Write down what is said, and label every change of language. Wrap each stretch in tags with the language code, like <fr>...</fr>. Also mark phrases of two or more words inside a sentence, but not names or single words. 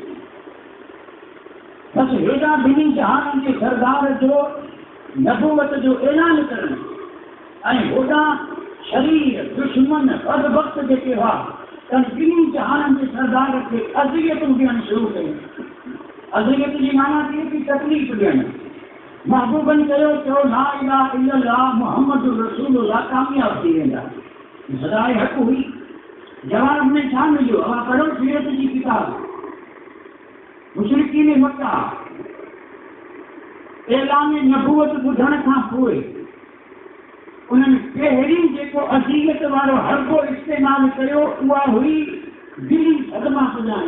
<sd>बसि हेॾा ॿिन्ही जहाननि जे सरदार जो नबूवत जो ऐलान करणु ऐं होॾां शरीर दुश्मन बदबख़्त जेके हुआ त ॿिन्ही जहाननि जे सरदार खे अज़ियतूं ॾियणु शुरू कयूं। अज़ियत जी माना थिए थी तकलीफ़ ॾियणु। महबूबनि चयो</sd> <ar>لا إله إلا الله محمد رسول الله,</ar> <sd>कामयाब थी वेंदा। सदाए हक़ हुई। जवाब में छा मिलियो? अवां पढ़ो सीरत जी किताब। मुशरिकीन मक्का ऐलान नबूवत ॿुधण खां पोइ उन्हनि पहिरीं जेको अज़ीयत वारो हरबो इस्तेमालु कयो उहा हुई दिली सदमा पुॼाइण।</sd>